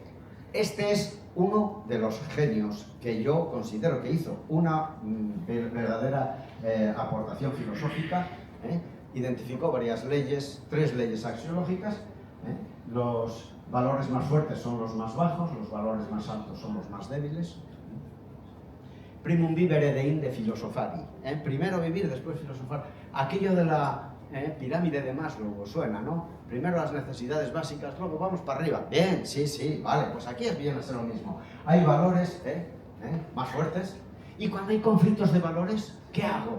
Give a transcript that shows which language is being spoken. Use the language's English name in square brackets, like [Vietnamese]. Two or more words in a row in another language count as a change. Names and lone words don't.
[Spanish] Este es uno de los genios que yo considero que hizo una verdadera aportación filosófica. Identificó varias leyes, 3 leyes axiológicas. Los valores más fuertes son los más bajos, los valores más altos son los más débiles. [Latin] Primum vivere deinde filosofari. [Spanish] Primero vivir, después filosofar. Aquello de la pirámide de Maslow, os suena, ¿no? Primero las necesidades básicas, luego vamos para arriba. Bien, sí, vale, pues aquí viene a ser lo mismo. Hay valores más fuertes. Y cuando hay conflictos de valores, ¿qué hago?